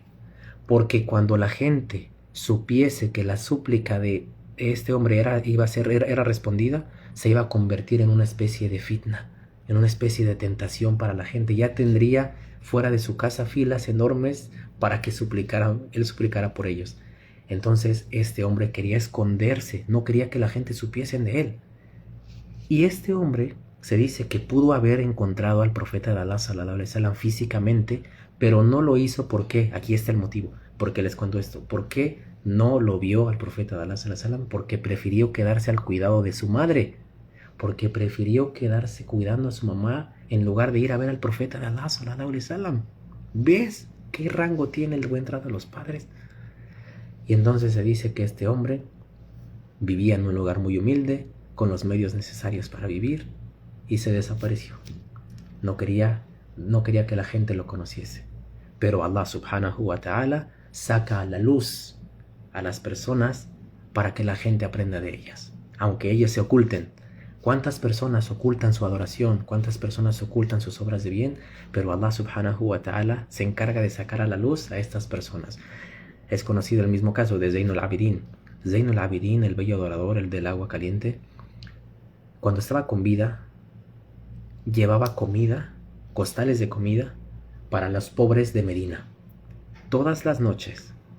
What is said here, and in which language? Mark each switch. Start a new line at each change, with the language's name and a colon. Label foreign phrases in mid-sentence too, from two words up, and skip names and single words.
Spanish: Porque cuando la gente supiese que la súplica de este hombre era respondida, se iba a convertir en una especie de fitna, en una especie de tentación para la gente. Ya tendría fuera de su casa filas enormes para que él suplicara por ellos. Entonces este hombre quería esconderse, no quería que la gente supiese de él. Y este hombre se dice que pudo haber encontrado al profeta de Allah
Arabic: صلى الله عليه وسلم
Spanish: físicamente, pero no lo hizo. ¿Por qué? Aquí está el motivo. ¿Por qué les cuento esto? ¿Por qué no lo vio al profeta de Allah
Arabic: صلى الله عليه وسلم?
Spanish: Porque prefirió quedarse al cuidado de su madre. Porque prefirió quedarse cuidando a su mamá en lugar de ir a ver al profeta de Allah
Arabic: صلى الله عليه وسلم.
Spanish: ¿Ves qué rango tiene el buen trato a los padres? Y entonces se dice que este hombre vivía en un lugar muy humilde, con los medios necesarios para vivir, y se desapareció. No quería que la gente lo conociese. Pero Allah
Arabic: سبحانه وتعالى
Spanish: saca a la luz a las personas para que la gente aprenda de ellas, aunque ellas se oculten. ¿Cuántas personas ocultan su adoración? ¿Cuántas personas ocultan sus obras de bien? Pero Allah
Arabic: سبحانه وتعالى
Spanish: se encarga de sacar a la luz a estas personas. Es conocido el mismo caso de Zayn al-Abidin. Zayn al-Abidin, el bello adorador, el del agua caliente, cuando estaba con vida, llevaba comida, costales de comida, para los pobres de Medina, todas las noches.